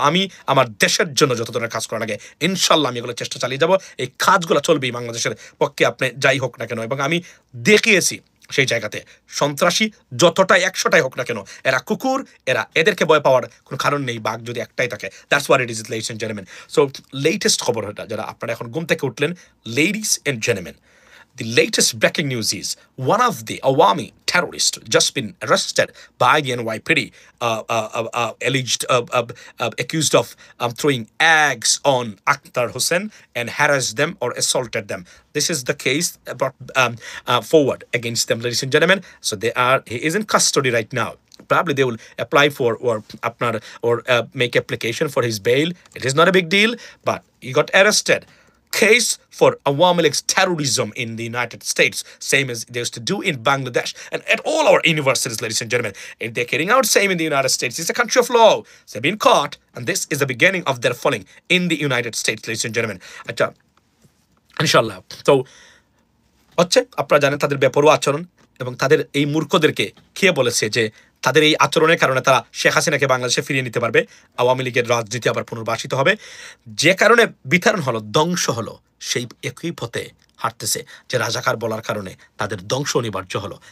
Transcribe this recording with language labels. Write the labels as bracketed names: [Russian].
[Bangla] আমি আমার দেশের জন্য যত ধরনের কাজ করা লাগে ইনশাল্লাহ আমি এগুলো চেষ্টা চালিয়ে যাব। এই কাজগুলো চলবেই বাংলাদেশের পক্ষে, আপনি যাই হোক না কেন। এবং আমি দেখিয়েছি সেই জায়গাতে সন্ত্রাসী যতটাই 100টাই হোক না কেন, এরা কুকুর, এদেরকে ভয় পাওয়ার কোনো কারণ নেই, বাঘ যদি একটাই থাকে। [English] That's what it is, ladies and gentleman. So latest [Bangla] খবর এটা, যারা আপনারা এখন ঘুম থেকে উঠলেন, [English] Ladies and gentleman, the latest breaking news is one of the Awami terrorists just been arrested by the NYPD, alleged accused of throwing eggs on Akhtar Hussain and harassed them or assaulted them. This is the case brought forward against them, ladies and gentlemen. So he is in custody right now. Probably they will apply for or make application for his bail. It is not a big deal, but he got arrested. Case for Awami League's terrorism in the United States, same as they used to do in Bangladesh and at all our universities, ladies and gentlemen. If they're carrying out same in the United States, it's a country of law. So they've been caught, and this is the beginning of their falling in the United States, ladies and gentlemen. [Bangla] Acha, inshallah. So হচ্ছে আপনারা জানেন তাদের বেপরোয়া আচরণ, এবং তাদের এই মূর্খদেরকে কে বলেছে যে তাদের এই আচরণের কারণে তারা শেখ হাসিনাকে বাংলাদেশে ফিরিয়ে নিতে পারবে, আওয়ামী লীগের রাজনীতি আবার পুনর্বাসিত হবে। যে কারণে বিতরণ হলো, ধ্বংস হলো, সেই একই পথে হাঁটতেছে যে রাজাকার বলার কারণে তাদের ধ্বংস অনিবার্য হলো।